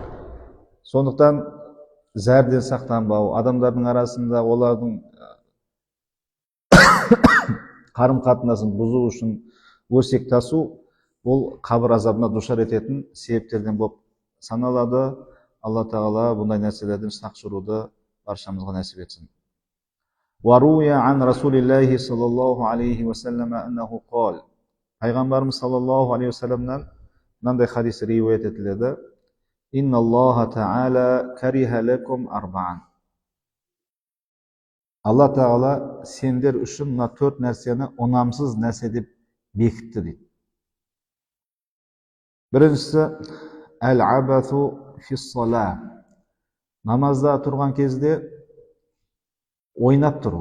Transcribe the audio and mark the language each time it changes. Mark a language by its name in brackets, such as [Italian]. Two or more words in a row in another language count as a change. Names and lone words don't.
[Kazakh] Сондықтан зәрден сақтанбау, адамдардың арасында олардың қарым қатынасын бұзу үшін өсек тасу ол қабір азабына душар ететін себептерден болып саналады. Алла тағала бұндай нәрселерден сақ жүруді баршамызға нәсіп етсін. [Arabic] وروي عن رسول الله صلى الله عليه وسلم أنه قال Пайғамбарымыз صلى الله عليه وسلم [Kazakh] мынандай хадис риуаят етіледі. [Arabic] إن الله تعالى كره لكم أربعا. [Kazakh] Алла тағала сендер үшін мына 4 нәрсені ұнамсыз нәрсе деп бекітті дейді. [Arabic] Біріншісі العبث في الصلاة. [Kazakh] Намазда тұрған кезде ойнап тұру.